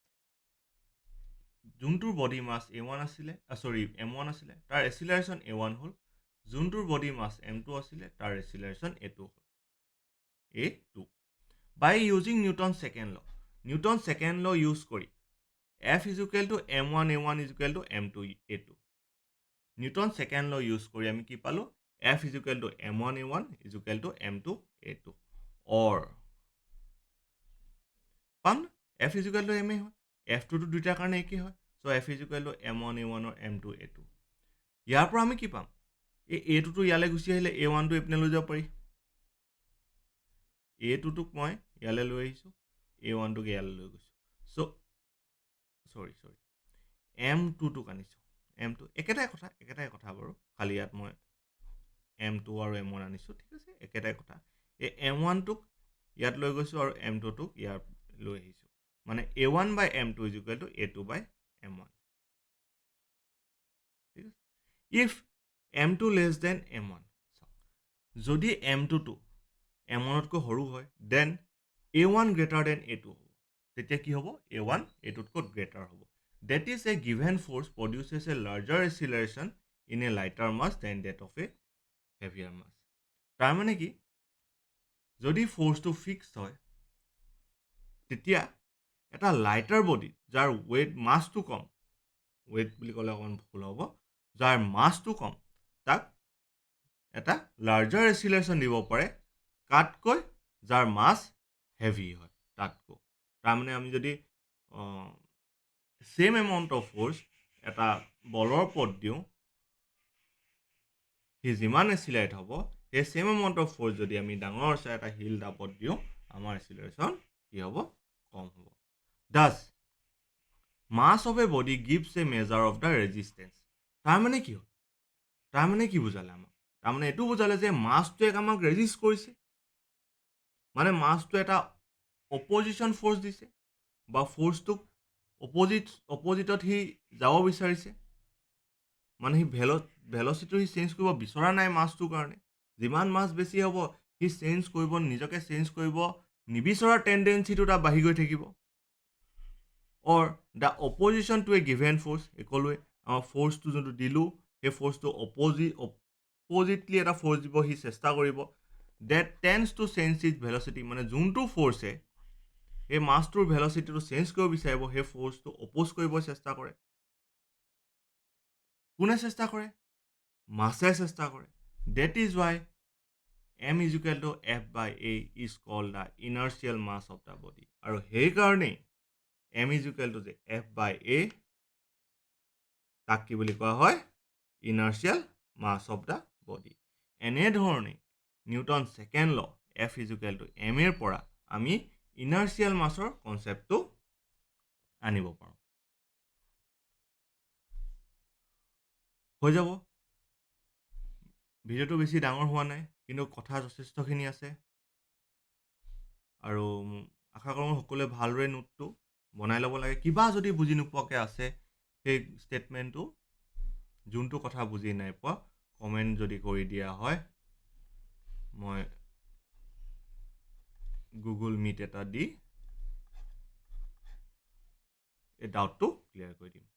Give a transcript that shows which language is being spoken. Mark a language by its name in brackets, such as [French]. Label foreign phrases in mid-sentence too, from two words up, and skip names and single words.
[Assamese] যোনটোৰ [English] body mass [Assamese] a1 আছিলে, m1 আছিলে, তাৰ acceleration a1 হ'ল, যোনটোৰ [English] body mass [Assamese] m2 আছিলে, তাৰ acceleration a2 হ'ল, a2. [English] By using Newton's second law, Newton's second law use কৰি F is equal to m1 a1 is equal to m2 a2. [Assamese] Newton's second law use কৰি আমি কি পালো, [English] F is equal to m1 a1 is equal to m2 a2, or পাম F is equal to ma হয়, F2 to [Assamese] দুইটাৰ কাৰণে একেই হয়, [English] so F is equal to m1 a1 or m2 a2. [Assamese] ইয়াৰ পৰা আমি কি পাম, এই a2 টো ইয়ালৈ গুচি আহিলে a1 টো এপিনে লৈ যাব পাৰি, a2 টোক মই ইয়ালৈ লৈ আহিছো, a1 টোক ইয়ালৈ লৈ গৈছো, [English] so sorry [Assamese] m2 টোক আনিছো, m2 একেটাই কথা বাৰু, খালি ইয়াত মই m2 আৰু m1 আনিছো, ঠিক আছে, একেটাই কথা, এই m1 টোক ইয়াত লৈ গৈছো আৰু m2 টোক ইয়াত লৈ আহিছো, মানে [English] a1 by m2 is equal to a2 by m1, [Assamese] ঠিক আছে। [English] if m2 less than m1, [Assamese] যদি m2 টো m1 তকৈ সৰু হয়, [English] then a1 greater than a2 হ'ব, [Assamese] তেতিয়া কি হ'ব, [English] a1 a2 তকৈ greater হ'ব, that is a given force produces a larger acceleration in a lighter mass than that of a heavier mass. [Assamese] তাৰ মানে কি, যদি ফোর্সটো ফিক্সড হয়, তেতিয়া এটা [English] lighter body [Assamese] যাৰ [English] weight মাছটো [Assamese] কম, ওয়েট বুলি ক'লে অকণমান ভুল হ'ব, যাৰ মাছটো কম, তাক এটা [English] larger acceleration [Assamese] দিব পাৰে কাতকৈ যাৰ মাছ হেভি হয় তাতকৈ, তাৰমানে আমি যদি [English] same amount of force [Assamese] এটা বলৰ ওপৰত দিওঁ, সি যিমান এক্সিলাৰেট হ'ব, সেই [English] same amount of force [Assamese] যদি আমি ডাঙৰ চাই এটা হিল টাপত দিওঁ, আমাৰ এক্সিলাৰেশ্যন কি হ'ব, কম হ'ব। [English] Thus, mass of a body gives a measure of the resistance. [Assamese] তাৰমানে কি হ'ল, তাৰমানে কি বুজালে আমাক, তাৰমানে এইটো বুজালে যে মাছটোৱে আমাক ৰেজিষ্ট কৰিছে, মানে মাছটো এটা [English] opposition force [Assamese] দিছে, বা ফোর্সটোক অপজিটত সি যাব বিচাৰিছে, মানে সি ভেলচিটি সি চেঞ্জ কৰিব বিচৰা নাই মাছটোৰ কাৰণে, যিমান মাছ বেছি হ'ব সি চেঞ্জ কৰিব, নিজকে চেঞ্জ কৰিব নিবিচৰা টেন্ডেন্সিটো তাৰ বাঢ়ি গৈ থাকিব, [English] or the opposition to a given force, [Assamese] একলোৱে আমাৰ ফোর্সটো যোনটো দিলো, সেই ফোর্সটো অপজিটলি এটা ফোর্স দিব সি চেষ্টা কৰিব, [English] that tends to change its velocity, [Assamese] মানে যোনটো ফোর্সে এই মাছটোৰ ভেলচিটিটো চেঞ্জ কৰিব বিচাৰিব, সেই ফোর্সটো অপোজ কৰিব চেষ্টা কৰে, কোনে চেষ্টা কৰে, মাছে চেষ্টা কৰে, [English] that is why m is equal to f by a is called the inertial mass of the body, [Assamese] আৰু সেই কাৰণে [English] m is equal to the f by a, [Assamese] তাক কি বুলি কোৱা হয়, [English] inertial mass of the body. [Assamese] এনেধৰণে নিউটন সেকেন্ড ল [English] f is equal to m [Assamese] এৰ পৰা আমি [English] inertial massৰ [Assamese] কনসেপ্টটো আনিব পাৰোঁ। হৈ যাব, ভিডিওটো বেছি ডাঙৰ হোৱা নাই, কিন্তু কথা যথেষ্টখিনি আছে, আৰু আশা কৰোঁ সকলোৱে ভালদৰে নোটটো বনাই ল'ব লাগে, কিবা যদি বুজি নোপোৱাকৈ আছে সেই ষ্টেটমেণ্টটো, যোনটো কথা বুজি নাই পোৱা কমেণ্ট যদি কৰি দিয়া হয়, মই গুগল মিট এটা দি এই ডাউটটো ক্লিয়াৰ কৰি দিম।